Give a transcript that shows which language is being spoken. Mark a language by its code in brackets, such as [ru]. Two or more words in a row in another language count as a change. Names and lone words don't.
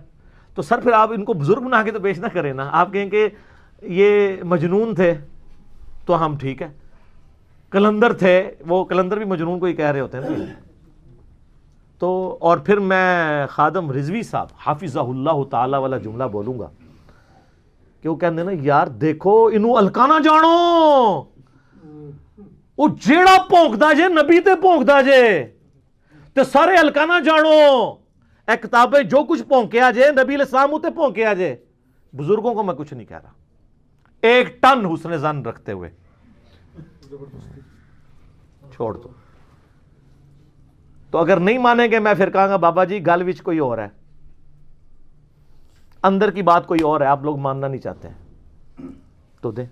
[ur] تو سر پھر آپ ان کو بزرگ بنا کے تو پیش نہ کریں نا. آپ کہیں کہ یہ مجنون تھے تو ہم ٹھیک ہے, کلندر تھے, وہ کلندر بھی مجنون کو ہی کہہ رہے ہوتے ہیں نا. تو اور پھر میں خادم رضوی صاحب حافظہ اللہ تعالی والا جملہ بولوں گا کہ وہ کہتے ہیں نا یار دیکھو انہوں الکانا جانو, [pa] وہ جیڑا پونکدا جے نبی تے پونکدا جے تے سارے الکانا جانو. اے کتابیں جو کچھ پونکیا جے نبی علیہ السلام تے پونکیا جے. [ur] بزرگوں کو میں کچھ نہیں کہہ رہا, 1 ٹن حسن ظن رکھتے ہوئے چھوڑ دو. تو اگر نہیں مانیں گے میں پھر کہاں گا بابا جی [pa] گل وچ کوئی اور ہے, [ur] اندر کی بات کوئی اور ہے, آپ لوگ ماننا نہیں چاہتے ہیں تو دیں.